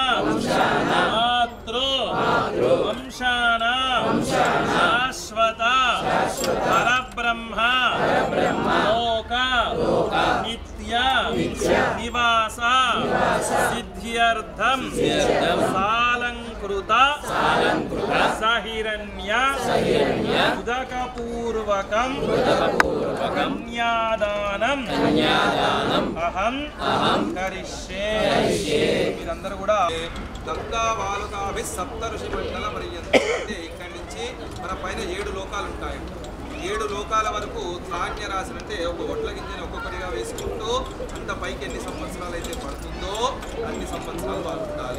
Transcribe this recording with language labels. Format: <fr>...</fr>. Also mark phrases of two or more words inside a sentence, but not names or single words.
<sa>मातृ वंशान शाश्वत परब्रह्म लोक नित्य निवास सिद्ध्यर्थं सालंकृत सहिरण्य उदकपूर्वकं कन्यादानं अहं करिष्ये।</sa> <te>మీరందరూ కూడా</te> <sa>गङ्गा वालुकाभि सप्त ऋषि मण्डल पर्यन्तं</sa> <te>అంటే ఇక్కడి నుంచి మన పైన 7 లోకాలు ఉంటాయి. 7 లోకాల వరకు ధాన్య రాశి అంటే ఒక ఒట్ల గింజని ఒక్కొక్కటిగా వేసుకుంటూ అంత పైకి ఎన్ని సంవత్సరాలు అయితే పడుతుందో అన్ని సంవత్సరాలు వాళ్ళు ఉండాలి.</te>